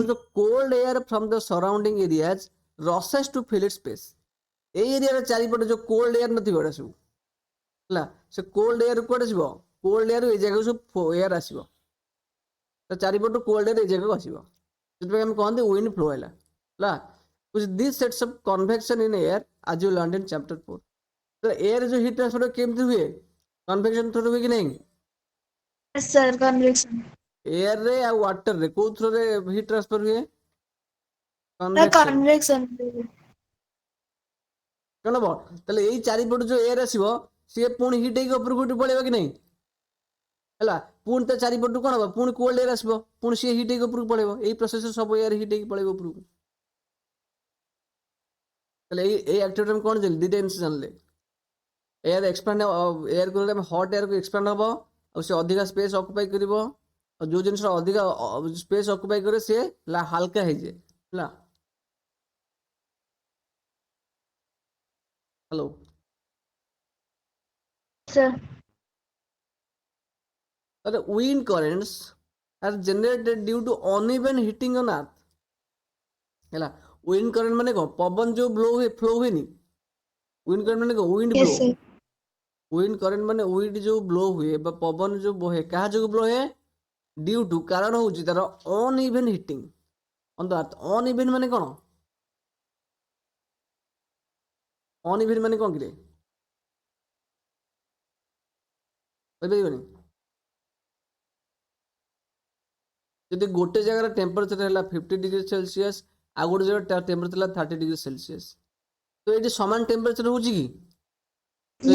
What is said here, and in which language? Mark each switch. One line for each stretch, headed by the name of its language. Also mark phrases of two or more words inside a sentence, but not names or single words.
Odia: କହୁଛ
English: cold air from the surrounding areas rushes to fill its space
Odia: ଏଇ ଏରିଆର ଚାରିପଟେ ଯୋଉ
English: cold air
Odia: ନଥିବ ଏଗୁଡା ସବୁ ହେଲା ସେ
English: cold air
Odia: କୁଆଡେ ଯିବ
English: cold air
Odia: ଏଇ ଜାଗାକୁ ସବୁ ଏୟାର ଆସିବ ତ ଚାରିପଟୁ
English: cold air
Odia: ଏଇ ଜାଗାକୁ ଆସିବ ସେଥିପାଇଁ ଆମେ କହନ୍ତି
English: wind flow
Odia: ହେଲା ହେଲା
English: this sets off convection in air as you learn in chapter 4
Odia: ତ ଏୟାର ଯୋଉ
English: heat transfer
Odia: କେମିତି ହୁଏ
English: convection through
Odia: ହୁଏ କି ନାହିଁ
English: Yes, sir. Convection.
Odia: ଏୟାର ରେ ଆଉ ୱାଟର ରେ କୋଉ ଥ୍ରୋରେ
English: heat transfer
Odia: ହୁଏ
English: The କନଭେକ୍ସନ convection.
Odia: କଣ ହବ ତାହେଲେ ଏଇ ଚାରିପଟୁ ଯୋଉ ଏୟାର ଆସିବ ସିଏ ପୁଣି ହିଟ୍ ହେଇକି ଉପରକୁ ଉଠି ପଳେଇବ କି ନାହିଁ ହେଲା ପୁଣି ତା ଚାରିପଟୁ କଣ ହବ ପୁଣି କୋଲ୍ଡ ଏୟାର ଆସିବ ପୁଣି ସିଏ ହିଟ୍ ହେଇକି ଉପରକୁ ପଳେଇବ ଏଇ ପ୍ରୋସେସରେ ସବୁ ଏୟାର ହିଟ୍ ହେଇକି ପଳେଇବ ଉପରକୁ ତାହେଲେ ଏଇ ଆକ୍ଟିଭିଟି ଆମେ କଣ ଜାଣିଲେ ଦିଟା ଜିନିଷ ଜାଣିଲେ
English: air expand air
Odia: କଲେ ଆମେ ହଟ୍ ଏୟାରକୁ ଏକ୍ସପାଣ୍ଡ ହବ ଆଉ ସେ ଅଧିକା
English: space occupy
Odia: କରିବ ଆଉ ଯୋଉ ଜିନିଷ ଅଧିକା
English: space occupy
Odia: କରେ ସିଏ ହାଲକା ହେଇଯାଏ ହେଲା ହ୍ୟାଲୋ
English: Sir. the wind currents are generated due to uneven heating on earth ହେଲା wind current
Odia: ମାନେ କଣ ପବନ ଯୋଉ ଫ୍ଲୋ ହୁଏନି
English: wind current
Odia: ମାନେ କଣ
English: wind Yes, blow sir. wind current
Odia: ମାନେ wind ଯୋଉ ବ୍ଲୋ ହୁଏ ବା ପବନ ଯୋଉ ବହେ କାହା ଯୋଗୁଁ ବ୍ଲୋ ହୁଏ
English: due to
Odia: କାରଣ ହଉଛି ତାର
English: uneven heating on the earth uneven
Odia: ମାନେ କଣ ଅନଇଭେନ୍ ମାନେ କଣ କିରେ କହିପାରିବନି ଯଦି ଗୋଟେ ଜାଗାର ଟେମ୍ପରେଚର ହେଲା 50
English: degree celsius
Odia: ଆଉ ଗୋଟେ ଜାଗାର ଟେମ୍ପରେଚର ହେଲା 30
English: degree celsius
Odia: ତ ଏଠି ସମାନ ଟେମ୍ପରେଚର ହଉଛି କି ତ